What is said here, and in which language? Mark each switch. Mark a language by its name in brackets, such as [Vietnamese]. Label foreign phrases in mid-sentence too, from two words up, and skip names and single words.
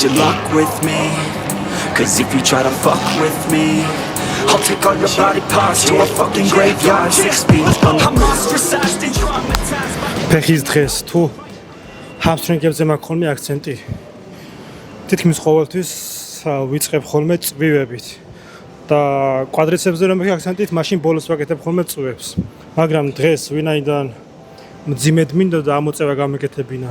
[English] your luck with me, cause if you try to fuck with me, I'll take all your body parts to a fucking graveyard, 6 feet I'm ostracized and traumatized. [Georgian] ფეხის დღეს თუ ჰამსტრინგებზე მაქვს ხოლმე აქცენტი, თითქმის ყოველთვის ვიწყებ ხოლმე წვივებით და კვადრიცებზე რომ მაქვს აქცენტით, მაშინ ბოლოს ვაკეთებ ხოლმე წვივებს, მაგრამ დღეს ვინაიდან მძიმედ მინდა და ამოწევა გამეკეთებინა.